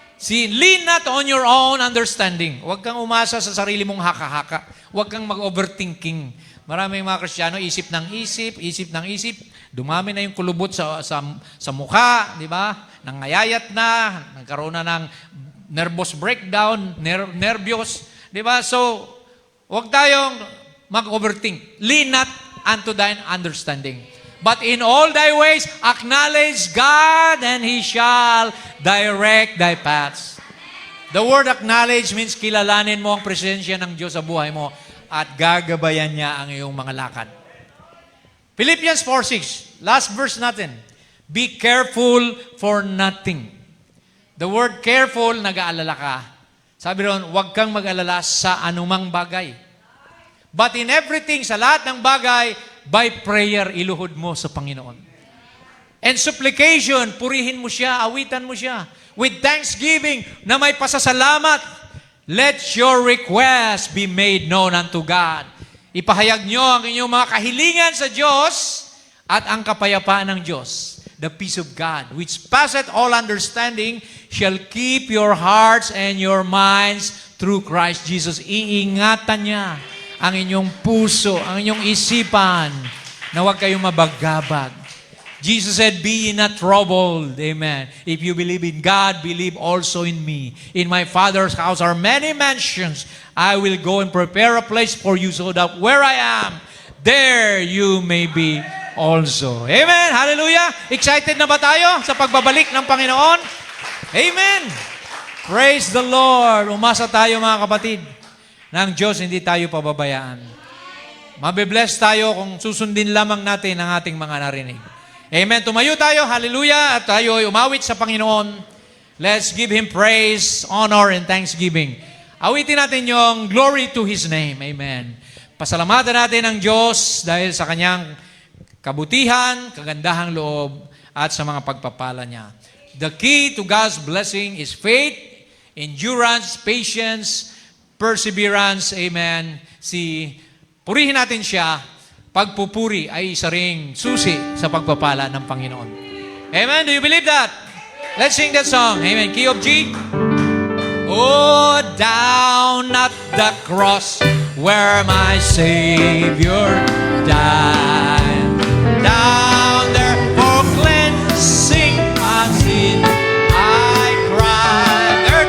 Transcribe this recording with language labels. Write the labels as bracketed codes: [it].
[en] Lean not on your own understanding. [tl] Huwag kang umasa sa sarili mong haka-haka. Huwag kang mag-overthinking. Maraming mga Kristiyano, isip ng isip. Dumami na yung kulubot sa mukha, di ba? Nangayayat na, nagkaroon na ng nervous breakdown, nervyos, di ba? So, huwag tayong mag-overthink. [en] Lean not unto thine understanding. But in all thy ways, acknowledge God, and He shall direct thy paths. The word acknowledge means [tl] kilalanin mo ang presensya ng Diyos sa buhay mo at gagabayan niya ang iyong mga lakad. [en] Philippians 4:6, last verse natin. Be careful for nothing. The word careful, [tl] nag-aalala ka. Sabi ron, huwag kang mag-alala sa anumang bagay. [en] But in everything, [tl] sa lahat ng bagay, [en] by prayer, [tl] iluhod mo sa Panginoon. [en] And supplication, [tl] purihin mo siya, awitan mo siya. [en] With thanksgiving, [tl] na may pasasalamat, [en] let your request be made known unto God. [tl] Ipahayag nyo ang inyong mga kahilingan sa Diyos at ang kapayapaan ng Diyos. [en] The peace of God, which passeth all understanding, shall keep your hearts and your minds through Christ Jesus. [tl] Iingatan niya ang inyong puso, ang inyong isipan, na huwag kayong mabagabag. [en] Jesus said, be ye not troubled. Amen. If you believe in God, believe also in me. In my Father's house are many mansions. I will go and prepare a place for you so that where I am, there you may be also. Amen. Hallelujah. [tl] Excited na ba tayo sa pagbabalik ng Panginoon? Amen. [en] Praise the Lord. [tl] Umasa tayo mga kapatid. Ng Diyos, hindi tayo pababayaan. Mabibless tayo kung susundin lamang natin ang ating mga narinig. Amen. Tumayo tayo, hallelujah, at tayo ay umawit sa Panginoon. [en] Let's give Him praise, honor, and thanksgiving. [tl] Awitin natin yung glory to His name. Amen. Pasalamatan natin ang Diyos dahil sa Kanyang kabutihan, kagandahang loob, at sa mga pagpapala niya. [en] The key to God's blessing is faith, endurance, patience, perseverance, amen. [tl] Purihin natin siya pagpupuri ay isa ring susi sa pagpapala ng Panginoon. [en] Amen? Do you believe that? Let's sing that song. Amen. Key of G. Oh, down at the cross where my Savior died. Down there for cleansing my sin, I cried.